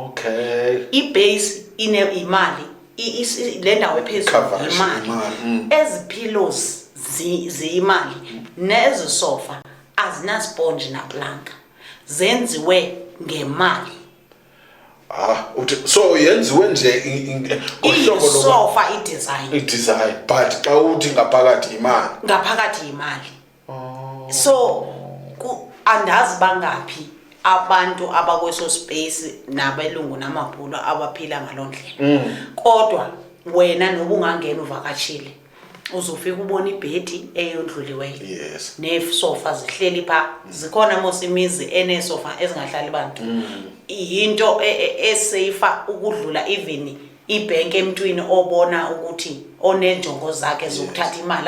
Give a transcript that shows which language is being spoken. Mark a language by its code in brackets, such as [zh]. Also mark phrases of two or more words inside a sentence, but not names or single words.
[xh] ibase imali le ndawo ephezulu imali ezipillows ziyimali nezisofa azina sponge na plank zenziwe ngemali so yenziwe nje ngohlobo sofa i-design but xa uthi ngaphakathi imali so andazi bangaphi abantu abakweso space nabelungu namabhulu abaphila ngalondlela kodwa wena noba ungangena uvakashile uzofika ubona ibhedi eyondluliweyo nesofa zihleli pha zikhona mosimizi enesofa ezingahlali bantu into esafe ukudlula even ibhenki emntwini obona ukuthi onenjongo zakhe zokuthatha imali